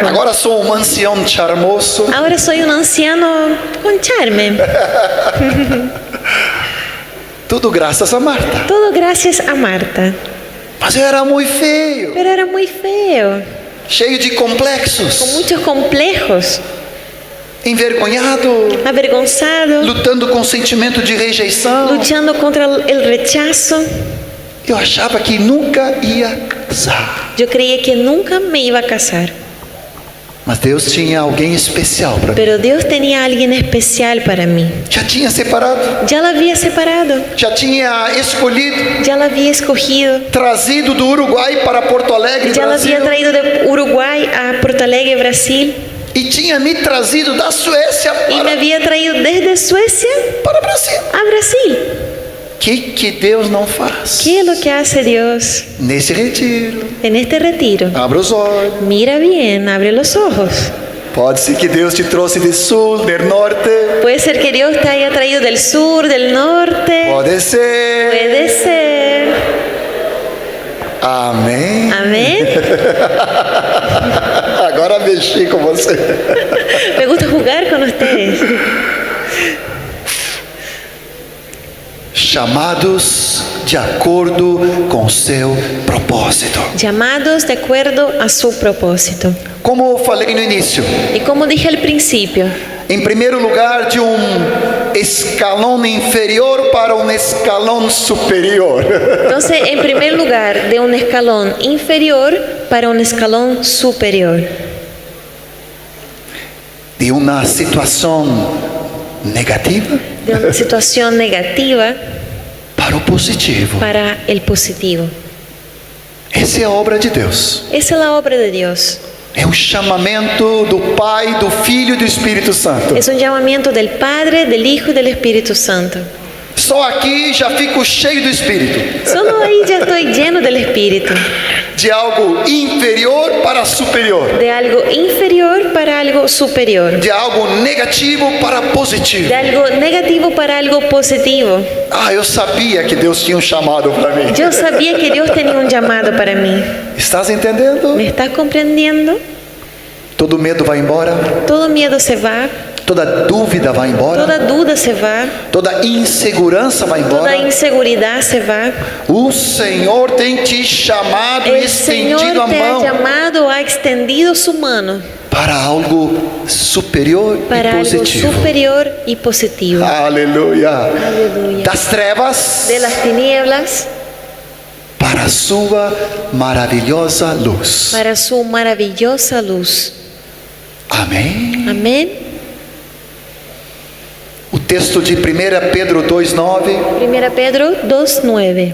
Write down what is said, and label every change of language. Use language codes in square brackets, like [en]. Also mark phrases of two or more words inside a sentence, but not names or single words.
[pt] Agora sou ancião charmoso. [es] Ahora soy un anciano con charme. [pt] Tudo graças a Marta. [es] Todo gracias a Marta. [pt] Mas eu era muito feio, [es] Pero era muy feo, [pt] cheio de [es] con [pt] complexos, [es] muchos complejos, [pt] envergonhado, [es] avergonzado, [pt] lutando com sentimento de rejeição. [es] luchando contra el rechazo. [pt] Eu achava que nunca ia casar. [es] Yo creía que nunca me iba a casar. [pt] Mas Deus tinha alguém especial para mim. [es] Pero Dios tenía a alguien especial para mí. [pt] Já tinha separado, [es] Ya la había separado, [pt] já tinha escolhido, [es] ya la había escogido, [pt] trazido do Uruguai para Porto Alegre, [es] ya la Brasil, había traído de Uruguay a Porto Alegre, Brasil, [pt] e tinha me trazido da Suécia [es] y me para, había traído desde Suecia [pt] para Brasil. [es] a Brasil. [pt] Que Deus não faz? [es] ¿Qué es lo que hace Dios [pt] Nesse retiro, [es] en este retiro? [pt] abra os olhos. [es] Mira bien, abre los ojos. [pt] Pode ser que Deus te trouxe de sul, de norte. [es] Puede ser que Dios te haya traído del sur, del norte. [pt] Pode ser. [es] Puede ser. [pt] Amém. [es] Amén. [pt] Agora mexi com você. [es] Me gusta jugar con ustedes. [pt] Chamados de acordo com seu propósito. [es] Llamados de acuerdo a su propósito. [pt] Como eu falei no início, [es] Y como dije al principio, [pt] em primeiro lugar, de escalão inferior para escalão superior. [es] entonces en primer lugar, de un escalón inferior para un escalón superior. [pt] De uma situação negativa [es] De una situación negativa [pt] para o positivo. [es] para el positivo. [pt] Essa é a obra de Deus. [es] Esa es la obra de Dios. [pt] É o chamamento do Pai, do Filho e do Espírito Santo. [es] Es un llamamiento del Padre, del Hijo y del Espíritu Santo. [pt] Só aqui já fico cheio do Espírito. [es] Solo ahí ya estoy lleno del Espíritu. [pt] De algo inferior para superior. [es] De algo inferior para algo superior. [pt] De algo negativo para positivo. [es] De algo negativo para algo positivo. [pt] Ah, eu sabia que Deus tinha chamado para mim. [es] Yo sabía que Dios tenía un llamado para mí. [pt] Estás entendendo? [es] ¿Me estás comprendiendo? [pt] Todo medo vai embora. [es] Todo miedo se va, [pt] Toda dúvida vai embora. [es] toda duda se va, [pt] Toda insegurança vai [es] toda [pt] embora. [es] inseguridad se va. [pt] O Senhor tem te chamado e [es] El Señor [pt] estendido a [es] te ha [pt] mão [es] llamado, ha extendido su mano [pt] para algo superior [es] para [pt] e [es] algo [pt] positivo. [es] superior y positivo. [pt] Aleluia. [es] Aleluya. [pt] Das trevas [es] De las tinieblas [pt] para a sua maravilhosa luz. [es] para su maravillosa luz. [pt] Amém. [es] Amén. [pt] O texto de 1 Pedro 2,9. [es] 1 Pedro 2:9.